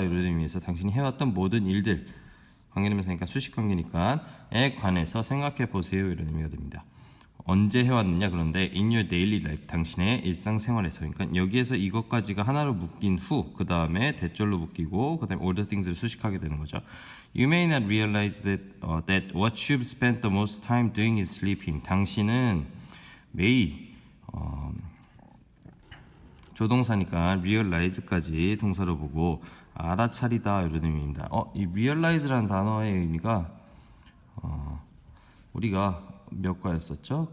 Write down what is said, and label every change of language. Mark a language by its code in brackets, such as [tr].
[ko] 이런 의미에서 당신이 해왔던 모든 일들 관계대명사니까 수식관계니까에 관해서 생각해 보세요. 이런 의미가 됩니다. 언제 해왔느냐 그런데 [en] in your daily life [ko] 당신의 일상생활에서 그러니까 여기에서 이것까지가 하나로 묶인 후 그 다음에 대절로 묶이고 그 다음에 [en] all the things [ko] 를 수식하게 되는 거죠. [en] You may not realize that what you've spent the most time doing is sleeping. [ko] 당신은 may 조동사니까 realize까지 동사로 보고 알아차리다 이런 의미입니다. 이 realize라는 단어의 의미가 우리가 몇 과였었죠?